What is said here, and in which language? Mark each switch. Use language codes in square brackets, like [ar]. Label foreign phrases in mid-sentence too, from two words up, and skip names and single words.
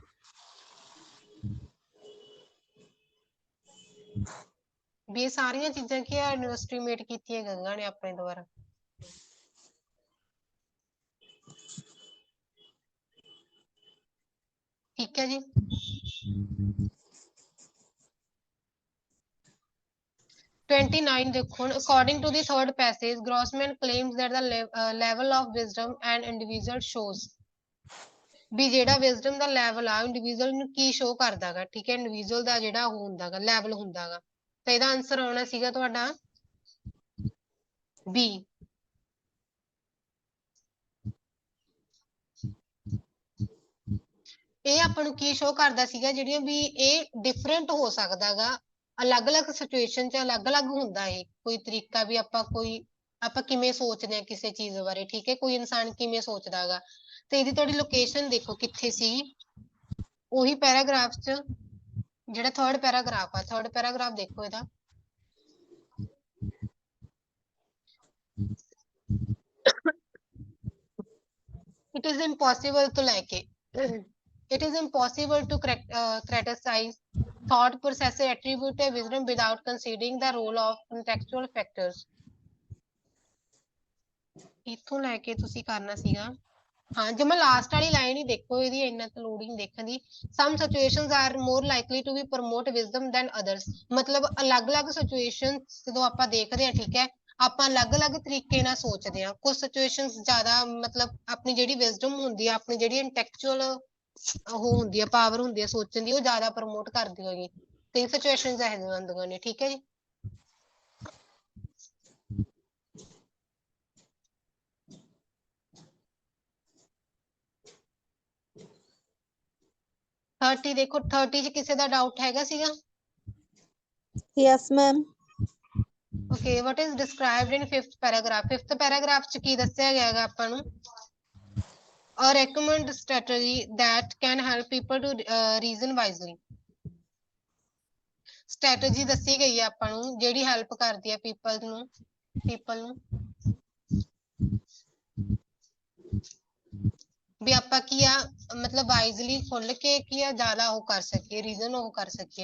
[pa] ਵੀ ਇਹ ਸਾਰੀਆਂ ਚੀਜ਼ਾਂ ਕੀ ਅੰਡਰਐਸਟੀਮੇਟ ਕੀਤੀਆਂ ਗਈਆਂ ਨੇ ਆਪਣੇ ਦੁਆਰਾ। ਠੀਕ ਹੈ ਜੀ। 29 ਦੇਖੋ, [en] according to the third passage, Grossman claims that the level of wisdom and individual shows। [pa] ਵੀ ਜਿਹੜਾ ਵਿਜ਼ਡਮ ਦਾ ਲੈਵਲ ਆ ਇੰਡੀਵਿਜੂਅਲ ਨੂੰ ਕੀ ਸ਼ੋ ਕਰਦਾਗਾ। ਠੀਕ ਹੈ, ਇੰਡੀਵਿਜੂਅਲ ਦਾ ਜਿਹੜਾ ਉਹ ਹੁੰਦਾਗਾ ਲੈਵਲ ਹੁੰਦਾਗਾ, ਤਾਂ ਇਹਦਾ ਆਨਸਰ ਆਉਣਾ ਸੀਗਾ ਤੁਹਾਡਾ ਬੀ। ਇਹ ਆਪਾਂ ਨੂੰ ਕੀ ਸ਼ੋ ਕਰਦਾ ਸੀਗਾ ਜਿਹੜੀਆਂ ਵੀ ਇਹ ਡਿਫਰੈਂਟ ਹੋ ਸਕਦਾਗਾ ਅਲੱਗ-ਅਲੱਗ ਸਿਚੁਏਸ਼ਨ ਚ ਅਲੱਗ-ਅਲੱਗ ਹੁੰਦਾ ਇਹ ਕੋਈ ਤਰੀਕਾ ਵੀ ਆਪਾਂ ਕਿਵੇਂ ਸੋਚਦੇ ਹਾਂ ਕਿਸੇ ਚੀਜ਼ ਬਾਰੇ। ਠੀਕ ਹੈ, ਕੋਈ ਇਨਸਾਨ ਕਿਵੇਂ ਸੋਚਦਾਗਾ, ਤੇ ਇਹਦੀ ਤੁਹਾਡੀ ਲੋਕੇਸ਼ਨ ਦੇਖੋ ਕਿੱਥੇ ਸੀ। ਉਹੀ ਪੈਰਾਗ੍ਰਾਫ ਚ ਜਿਹੜਾ ਥਰਡ ਪੈਰਾਗ੍ਰਾਫ ਆ, ਥਰਡ ਪੈਰਾਗ੍ਰਾਫ ਦੇਖੋ ਇਹਦਾ [en] it is impossible to like it is impossible to criticize thought process attribute a wisdom without considering the role of contextual factors। [pa] ਇੱਥੋਂ ਲੈ ਕੇ ਤੁਸੀਂ ਕਰਨਾ ਸੀਗਾ ਹਾਂ ਜਮਾ ਲਾਸਟ ਵਾਲੀ ਲਾਈਨ ਹੀ ਦੇਖੋ, ਇਹਦੀ ਇੰਨਾ ਤਾਂ ਲੋੜ ਹੀ ਨਹੀਂ ਦੇਖਣ ਦੀ। [en] some situations are more likely to be promote wisdom than others। [pa] ਮਤਲਬ ਅਲੱਗ-ਅਲੱਗ ਸਿਚੁਏਸ਼ਨ ਜਦੋਂ ਆਪਾਂ ਦੇਖਦੇ ਹਾਂ, ਠੀਕ ਹੈ, ਆਪਾਂ ਅਲੱਗ-ਅਲੱਗ ਤਰੀਕੇ ਨਾਲ ਸੋਚਦੇ ਹਾਂ। ਕੁਝ ਸਿਚੁਏਸ਼ਨਸ ਜ਼ਿਆਦਾ ਮਤਲਬ ਆਪਣੀ ਜਿਹੜੀ ਵਿਜ਼ਡਮ ਹੁੰਦੀ ਆ, ਆਪਣੀ ਜਿਹੜੀ ਇੰਟੈਕਚੁਅਲ ਉਹ ਹੁੰਦੀ ਆ, ਪਾਵਰ ਹੁੰਦੀ ਆ ਸੋਚਣ ਦੀ, ਉਹ ਜ਼ਿਆਦਾ ਪ੍ਰਮੋਟ ਕਰਦੀ ਹੈਗੀ। ਕਈ ਸਿਚੁਏਸ਼ਨਸ ਇਹੋ ਜਿਹੀਆਂ ਹੁੰਦੀਆਂ ਨੇ। ਠੀਕ ਹੈ ਜੀ। थर्टी देखो, 30 ਚ ਕਿਸੇ ਦਾ ਡਾਊਟ ਹੈਗਾ ਸੀਗਾ? [en] yes ma'am. Okay, what is described in fifth paragraph? Fifth paragraph [pa] ਚ ਕੀ ਦੱਸਿਆ ਗਿਆ ਹੈਗਾ ਆਪਾਂ ਨੂੰ? [en] A recommend strategy that can help people to reason wisely। [pa] ਸਟ੍ਰੈਟਜੀ ਦੱਸੀ ਗਈ ਹੈ ਆਪਾਂ ਨੂੰ ਜਿਹੜੀ ਹੈਲਪ ਕਰਦੀ ਹੈ people ਨੂੰ ਵੀ ਆਪਾਂ ਕੀ ਆ ਮਤਲਬ ਵਾਈਜ਼ਲੀ ਖੁੱਲ ਕੇ ਕੀ ਆ ਜ਼ਿਆਦਾ ਉਹ ਕਰ ਸਕੀਏ, ਰੀਜ਼ਨ ਉਹ ਕਰ ਸਕੀਏ।